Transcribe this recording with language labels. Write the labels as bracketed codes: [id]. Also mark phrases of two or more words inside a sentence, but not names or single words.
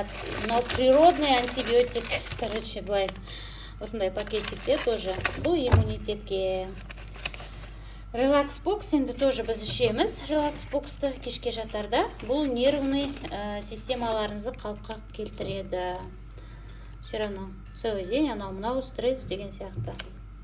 [kk] Мынау [ru] природный антибиотик. [kk] Короче, былай осындай пакетикте тоже. Бұл иммунитетке. Релакс-бокс енді тоже біз ішеміз. Релакс-боксты кешке жатарда. Бұл нервный системаларыңызды қалыпқа келтіреді. [ru] Все равно целый день [kk] анау-мынау стресс деген сияқты.